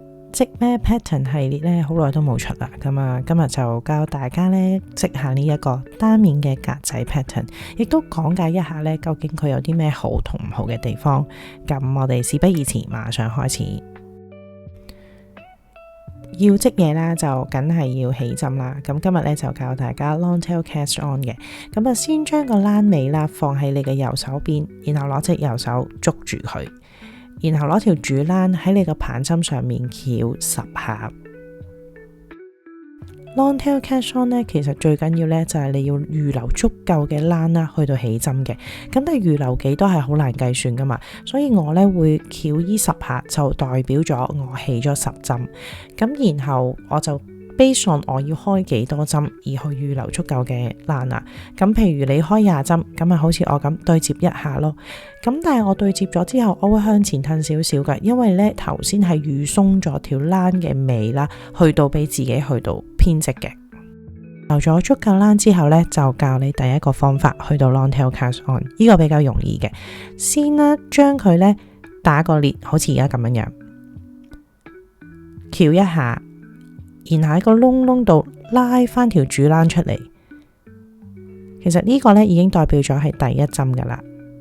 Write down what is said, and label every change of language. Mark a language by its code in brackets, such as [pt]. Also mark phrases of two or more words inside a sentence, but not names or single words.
[yue] 織咩 pattern 系列咧，好耐都冇出啦。咁啊，今日就教大家咧織下呢一個單面嘅格仔 pattern， 亦都講解一下咧究竟佢有啲咩好同唔好嘅地方。咁我哋事不宜遲，馬上開始。要織嘢啦，就梗係要起針啦。咁今日咧就教大家 [en] long tail cast on [yue] 嘅。咁啊，先將個欄尾啦放喺你嘅右手邊，然後攞隻右手捉住佢，然後攞條主欄喺你個棒針上面翹10 下。 [en] long tail cast on [yue] 咧，其實最緊要咧就係你要預留足夠嘅欄啦，去到起針嘅。咁但係預留幾多係好難計算噶嘛，所以我咧會翹依10下，就代表咗我起咗10針。咁然後我就 [en] based on [yue] 我要開幾多針而去預留足夠嘅欄啦。咁譬如你開20針，咁啊好似我咁對接一下咯。咁但係我對接咗之後，我會向前褪少少㗎，因為咧頭先係預鬆咗條欄嘅尾啦，去到俾自己去到編織嘅。留咗足夠欄之後咧，就教你第一個方法去到 [en] long tail cast on， [yue] 呢個比較容易嘅。先啦，將佢咧打個裂，好似而家咁樣樣，翹一下，然後喺個窿窿度拉翻條主欄出嚟。其實呢個咧已經代表咗係第一針噶啦。